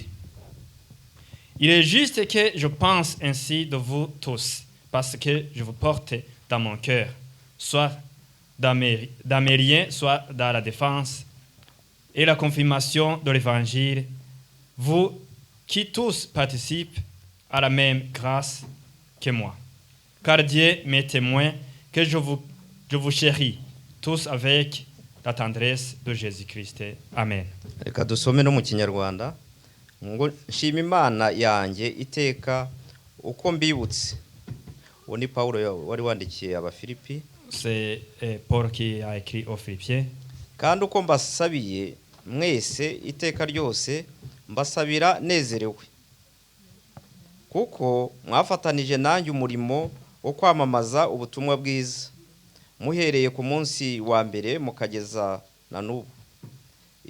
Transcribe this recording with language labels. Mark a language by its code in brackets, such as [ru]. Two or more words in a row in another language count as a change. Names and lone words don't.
[fr] Il est juste que je pense ainsi de vous tous, parce que je vous porte dans mon cœur, soit dans mes liens, soit dans la défense et la confirmation de l'Évangile, vous qui tous participent à la même grâce que moi. Car Dieu m'est témoin que je vous chéris tous avec la tendresse de Jésus-Christ. Amen. [rw] Reka dusome no mu Kinyarwanda ngo nshima Imana yanjye iteka uko mbibutse. Uwo ni Paulo wari wandikiye Abafilipi. [fr] C'est Paul qui a écrit aux Philippiens. [rw] Kandi uko mbasabiye mwese iteka ryose mbasabira nezerewe. Kuko mwafatanije nanjye umurimo wo kwamamaza ubutumwa bwiza. Muhereye ku munsi wa mbere mukageza na n'ubu.